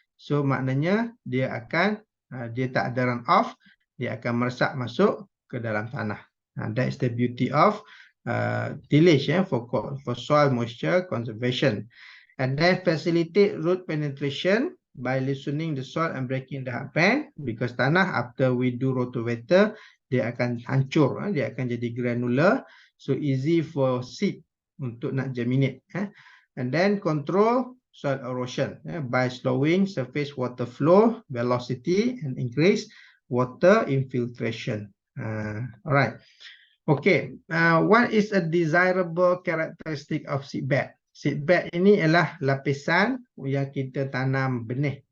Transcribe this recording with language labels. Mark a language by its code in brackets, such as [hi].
[ms] So maknanya dia akan dia tak ada run off, dia akan meresap masuk ke dalam tanah. [en] That is the beauty of tillage for soil moisture conservation. And then facilitate root penetration by loosening the soil and breaking the hard pan, because tanah after we do rotavator, [ms] dia akan hancur, dia akan jadi granular, [en] so easy for seed untuk nak germinate. And then control soil erosion by slowing surface water flow velocity and increase water infiltration. Alright. Okay, what is a desirable characteristic of seedbed? [ms] Seedbed ini ialah lapisan yang kita tanam benih.